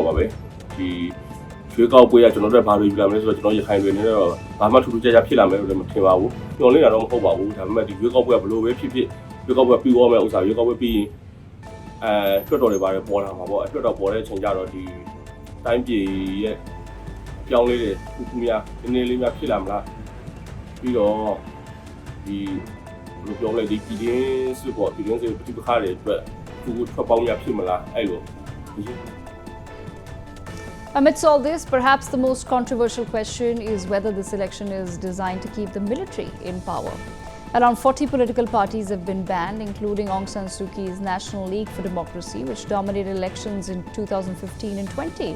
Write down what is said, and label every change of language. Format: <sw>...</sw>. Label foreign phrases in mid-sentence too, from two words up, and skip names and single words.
<my>ပါပဲဒီရေကောက်ပွဲကကျွန်တော်တို့ဘာလို့ယူလာမလဲဆိုတော့ကျွန်တော်ရခိုင်တွေနေတော့ဘာမှထူးထူးခြားခြားဖြစ်လာမယ်လို့လည်းမထင်ပါဘူးညှော်လင့်တာတော့မဟုတ်ပါဘူးဒါပေမဲ့ဒီရေကောက်ပွဲကဘလို့ပဲဖြစ်ရေကောက်ပွဲပြီးသွားမယ်ဥစ္စာရေကောက်ပွဲပြီးရင်တွတ်တော်တွေပါတယ်ပေါ်လာမှာပေါ့တွတ်တော်ပေါ်တဲ့အချိန်ကျတော့ဒီတိုင်းပြည်ရဲ့ပြောင်းလဲတဲ့ခုများနည်းနည်းလေးများဖြစ်လာမလားပြီးတော့ဒီဘယ်လိုပြောလဲဒီပြည်ရင်းစစ်ပေါ့ပြည်ရင်းစစ်ပြပခါတွေအတွက်ခုထွက်ပေါင်းများဖြစ်မလားအဲ့လို</my> <en>Amidst all this, perhaps the most controversial question is whether this election is designed to keep the military in power. Around 40 political parties have been banned, including Aung San Suu Kyi's National League for Democracy, which dominated elections in 2015 and 20.</en>